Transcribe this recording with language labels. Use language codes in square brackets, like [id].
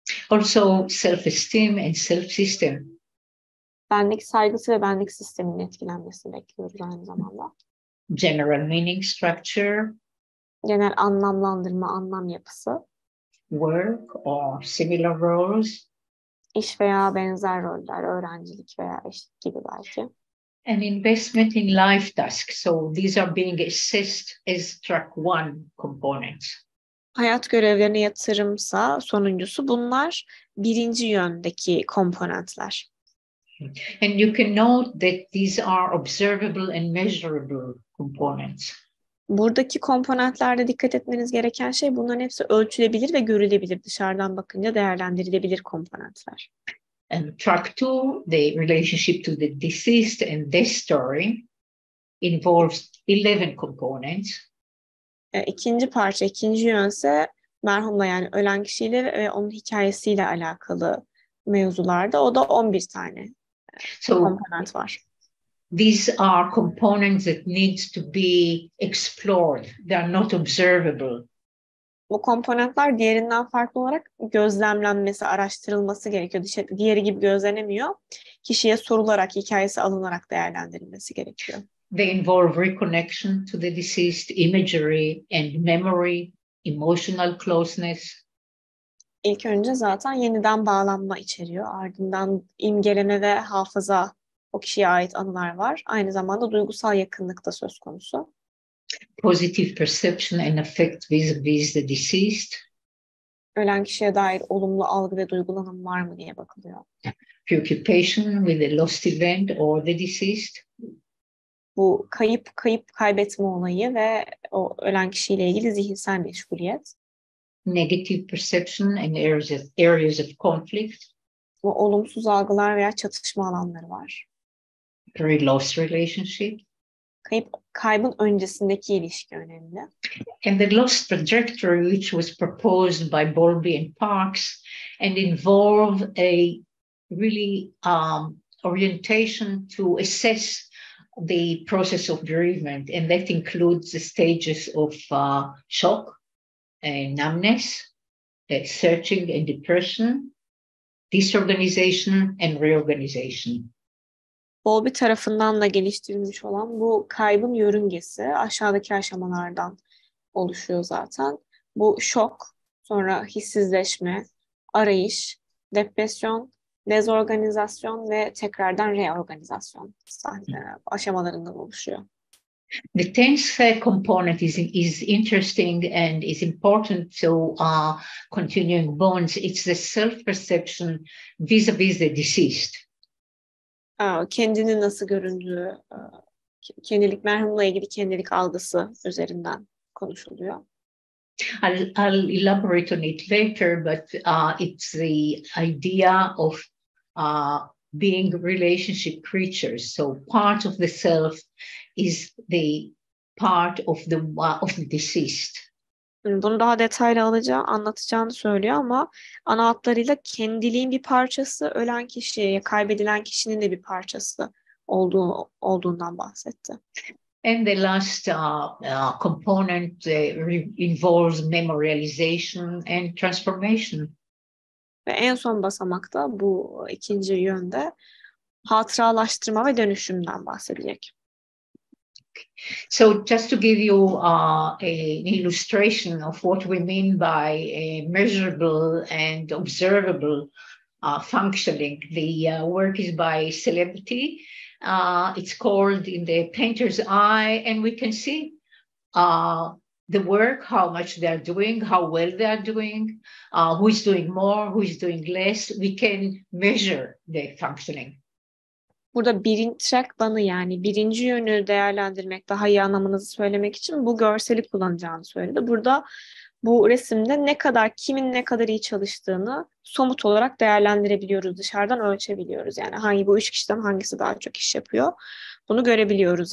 [en] Also self-esteem and self-system. [tr] Benlik saygısı ve benlik sisteminin etkilenmesini bekliyoruz aynı zamanda. [en] General meaning structure. [tr] Genel anlamlandırma, anlam yapısı. [en] Work or similar roles. [tr] İş veya benzer roller, öğrencilik veya eşlik gibi belki. [en] An investment in life tasks. So these are being assessed as track 1 components. [tr] Hayat görevlerine yatırımsa sonuncusu, bunlar birinci yöndeki komponentler. [en] And you can note that these are observable and measurable components. [tr] Buradaki komponentlerde dikkat etmeniz gereken şey, bunların hepsi ölçülebilir ve görülebilir, dışarıdan bakınca değerlendirilebilir komponentler. [en] And track 2, the relationship to the deceased and death story, involves 11 components. [tr] İkinci yönse merhumla, yani ölen kişiyle ve onun hikayesiyle alakalı mevzularda, o da 11 tane komponent var. [en] These are components that needs to be explored. They are not observable. [tr] Bu komponentler diğerinden farklı olarak gözlemlenmesi, araştırılması gerekiyor. Diğeri gibi gözlenemiyor. Kişiye sorularak, hikayesi alınarak değerlendirilmesi gerekiyor. [en] They involve reconnection to the deceased, imagery and memory, emotional closeness. [tr] İlk önce zaten yeniden bağlanma içeriyor. Ardından imgeleme ve hafıza, o kişiye ait anılar var. Aynı zamanda duygusal yakınlık da söz konusu. [en] Positive perception and affect vis-a-vis the deceased. [tr] Ölen kişiye dair olumlu algı ve duygulanım var mı diye bakılıyor. [en] Preoccupation with the lost event or the deceased. [tr] Bu kaybetme olayı ve o ölen kişiyle ilgili zihinsel meşguliyet. [en] Negative perception and areas of conflict. [tr] Bu olumsuz algılar veya çatışma alanları var. [en] Pre-loss relationship. [tr] Kaybın öncesindeki ilişki önemli. [en] And the loss trajectory, which was proposed by Bowlby and Parks, and involve a really orientation to assess the process of bereavement, and that includes the stages of shock, numbness, searching and depression, disorganization and reorganization. [tr] Bowlby tarafından da geliştirilmiş olan bu kaybın yörüngesi aşağıdaki aşamalardan oluşuyor zaten. Bu şok, sonra hissizleşme, arayış, depresyon, dezorganizasyon ve tekrardan reorganizasyon aşamalarından oluşuyor. [en] The tenth component is interesting and is important to continuing bonds. It's the self-perception vis-a-vis the deceased. [tr] Kendini nasıl göründüğü, kendilik, merhumla ilgili kendilik algısı üzerinden konuşuluyor. [en] I'll elaborate on it later, but it's the idea of being relationship creatures. So part of the self is the part of the deceased. [tr] Bunu daha detaylı anlatacağını söylüyor ama ana hatlarıyla kendiliğin bir parçası, ölen kişiye, kaybedilen kişinin de bir parçası olduğundan bahsetti. [en] And the last component involves memorialization and transformation. [tr] Ve en son basamakta bu ikinci yönde hatıralaştırma ve dönüşümden bahsedecek. [en] So just to give you an illustration of what we mean by measurable and observable functioning, the work is by Celebrity. It's called In the Painter's Eye, and we can see the work, how much they're doing, how well they're doing, who is doing more, who is doing less. We can measure the functioning. [tr] Burada track banı, yani birinci yönü değerlendirmek, daha iyi anlamınızı söylemek için bu görseli kullanacağını söyledi. Burada bu resimde kimin ne kadar iyi çalıştığını somut olarak değerlendirebiliyoruz, dışarıdan ölçebiliyoruz. Yani bu üç kişiden hangisi daha çok iş yapıyor, bunu görebiliyoruz.